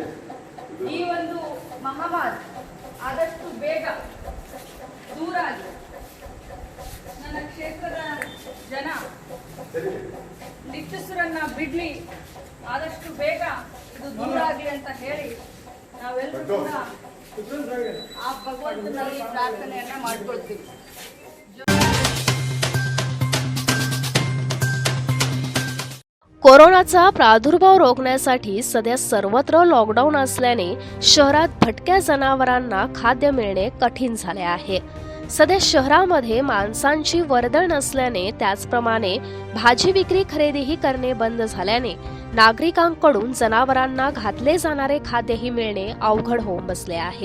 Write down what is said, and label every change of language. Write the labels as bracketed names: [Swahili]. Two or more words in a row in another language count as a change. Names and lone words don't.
[Kannada] ಈ ಒಂದು ಮಹಾಮಾರಿ ಆದಷ್ಟು ಬೇಗ ದೂರ ಆಗಿ ನನ್ನ ಕ್ಷೇತ್ರದ ಜನ ನಿಟ್ಟುಸಿರನ್ನ ಬಿಡ್ಲಿ, ಆದಷ್ಟು ಬೇಗ ಇದು ದೂರ ಆಗಲಿ ಅಂತ ಹೇಳಿ ನಾವೆಲ್ಲರೂ ಕೂಡ ಆ ಭಗವಂತನಲ್ಲಿ ಪ್ರಾರ್ಥನೆಯನ್ನ ಮಾಡ್ಕೊಳ್ತೀವಿ. [Marathi] कोरोनाचा प्रादुर्भाव रोखण्यासाठी सध्या सर्वत्र लॉकडाऊन असल्याने शहरात भटक्या जनावरांना खाद्य मिळणे कठीण झाले आहे. सध्या शहरामध्ये माणसांची वर्दळ नसल्याने त्याचप्रमाणे भाजी विक्री खरेदीही करणे बंद झाल्याने नागरिकांकडून जनावरांना घातले जाणारे खाद्यही मिळणे अवघड होऊन बसले आहे.